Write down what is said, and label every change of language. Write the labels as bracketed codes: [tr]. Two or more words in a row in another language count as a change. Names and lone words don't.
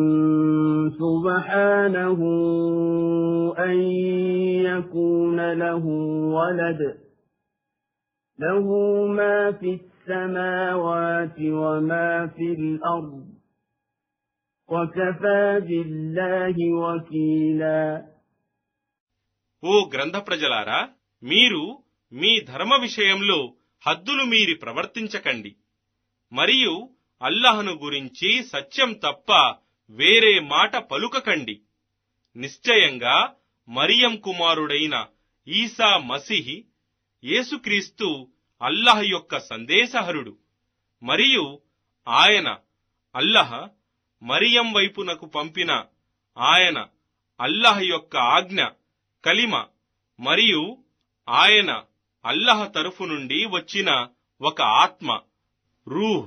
[ar] سبحانه أن يكون له ولد له ما في السماوات وما في الأرض وكفى بالله وكيلا. [te] ఓ గ్రంథ ప్రజలారా, మీరు మీ ధర్మ విషయంలో హద్దులు మీరి ప్రవర్తించకండి, మరియు అల్లాహ్ను గురించి సత్యం తప్ప వేరే మాట పలుకకండి. నిశ్చయంగా మరియం కుమారుడైన ఈసా మసీహ్ యేసుక్రీస్తు అల్లాహ్ యొక్క సందేశహరుడు, మరియు ఆయన అల్లాహ్ మరియం వైపునకు పంపిన ఆయన అల్లాహ్ యొక్క ఆజ్ఞ కలిమ, మరియు ఆయన అల్లాహ్ తరఫు నుండి వచ్చిన ఒక ఆత్మ రూహ్.